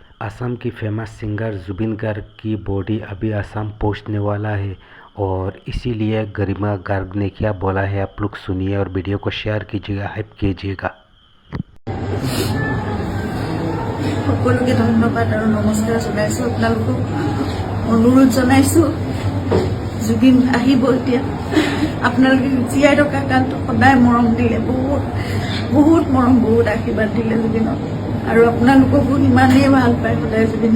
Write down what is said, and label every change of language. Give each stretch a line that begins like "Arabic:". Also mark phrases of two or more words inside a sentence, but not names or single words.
Hindi: असम की फेमस सिंगर जुबिन गर्ग की बॉडी अभी असम पहुंचने वाला है और इसीलिए गरिमा गर्ग ने क्या बोला है आप लोग सुनिए और वीडियो को शेयर कीजिएगा, हाइप कीजिएगा।
Assamese: সকলোকে ধন্যবাদ আৰু নমস্কাৰ জনাইছো। আপোনালোকক অনুৰোধ জনাইছো জুবিন আহিব এতিয়া। আপোনালোকে জীয়াই থকা কালটো সদায় মৰম দিলে, বহুত বহুত মৰম, বহুত আশীৰ্বাদ দিলে জুবিনক আৰু আপোনালোককো ইমানেই ভাল পায় সদায় জুবিনে।